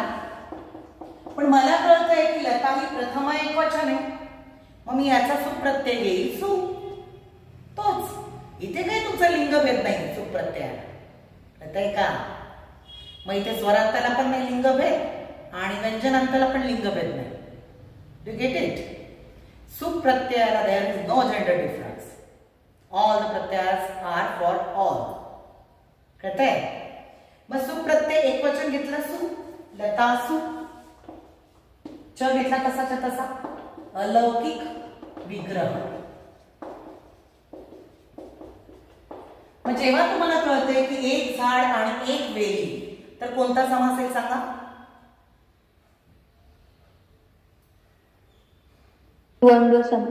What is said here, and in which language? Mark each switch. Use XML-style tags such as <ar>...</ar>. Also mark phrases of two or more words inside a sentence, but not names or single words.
<mr>पण मला कळतंय की लता ही प्रथमा एकवचन आहे. मग मी याचा सुप्रत्यय घेईल सु. तोच. इथे काही तुमचा लिंगभेद नाही सुप्रत्ययाला. कळतंय का? मग इथे स्वरांताला पण नाही लिंगभेद आणि व्यंजनांताला पण लिंगभेद नाही.</mr> <en>Do get it? सुप्रत्ययाला there is no gender difference. All the प्रत्ययास are for all.</en> <mr>कळतंय? मग सुप्रत्यय एकवचन घेतला सु. लता सु. च घेतला तसाच्या तसा. अलौकिक विग्रह. मग जेव्हा तुम्हाला कळतंय की एक झाड आणि एक वेली तर कोणता समास आहे सांगा? द्वंद्व समास.</mr>